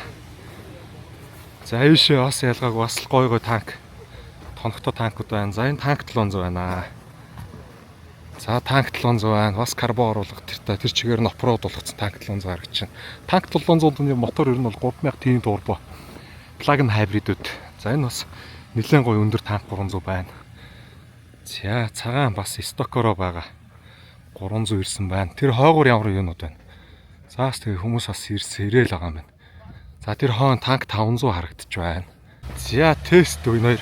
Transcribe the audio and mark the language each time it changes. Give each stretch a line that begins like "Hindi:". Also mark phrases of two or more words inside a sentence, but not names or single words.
Mongolian: За ийшээ бас ялгааг бас л гоё танк. Тоногтой танкууд байна. За энэ танк 700 байна. За танк 700 байна. Бас карбон оруулах тэр чигээр нь оффроуд болгоцсон танк 700 гаргаж байна. Танк 700-ны мотор ер нь бол 3000 TV турбо.
English: Plug-in hybrid-
Mongolian: үүд. За энэ бас нэлээд гоё өндөр танк 300 байна. За цагаан бас стокороо байгаа. 300 ирсэн байна. Тэр хойгоор ямар юунууд байна. За бас тэгээ хүмүүс бас ирээл байгаа юм байна. За тэр хоон танк 500 харагдаж байна. За тест энэ хоёр.